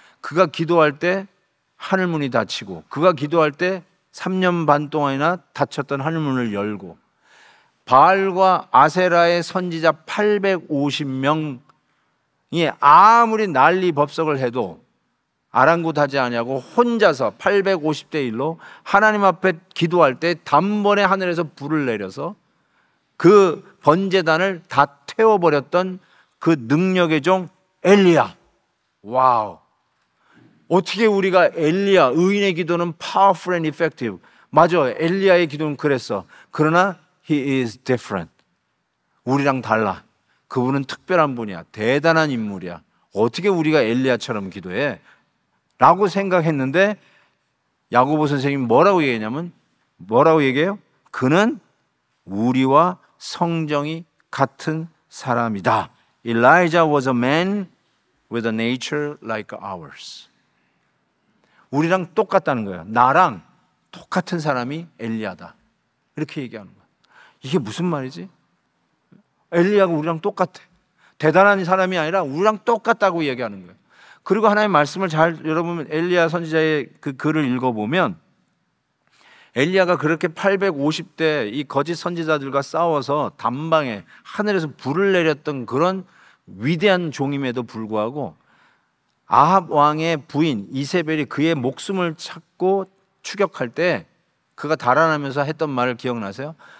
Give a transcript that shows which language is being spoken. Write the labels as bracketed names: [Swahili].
[Korean] 그가 기도할 때 하늘문이 닫히고, 그가 기도할 때 3년 반 동안이나 닫혔던 하늘문을 열고, 바알과 아세라의 선지자 850명이 아무리 난리 법석을 해도 아랑곳하지 아니하고 혼자서 850대 1로 하나님 앞에 기도할 때 단번에 하늘에서 불을 내려서 그 번제단을 다 태워버렸던 그 능력의 종 엘리야. 와우. 어떻게 우리가 엘리야, 의인의 기도는 [English] powerful and effective. [Korean] 맞아, 엘리야의 기도는 그랬어. 그러나 [English] he is different. [Korean] 우리랑 달라. 그분은 특별한 분이야. 대단한 인물이야. 어떻게 우리가 엘리야처럼 기도해? 라고 생각했는데 야고보 선생님이 뭐라고 얘기했냐면, 뭐라고 얘기해요? 그는 우리와 성정이 같은 사람이다. [English] Elijah was a man with a nature like ours. [Korean] 우리랑 똑같다는 거예요. 나랑 똑같은 사람이 엘리야다. 이렇게 얘기하는 거예요. 이게 무슨 말이지? 엘리야가 우리랑 똑같아. 대단한 사람이 아니라 우리랑 똑같다고 얘기하는 거예요. 그리고 하나님의 말씀을 잘 여러분 엘리야 선지자의 그 글을 읽어보면 엘리야가 그렇게 850대 이 거짓 선지자들과 싸워서 단방에 하늘에서 불을 내렸던 그런 위대한 종임에도 불구하고 아합 왕의 부인 이세벨이 그의 목숨을 찾고 추격할 때 그가 달아나면서 했던 말을 기억나세요?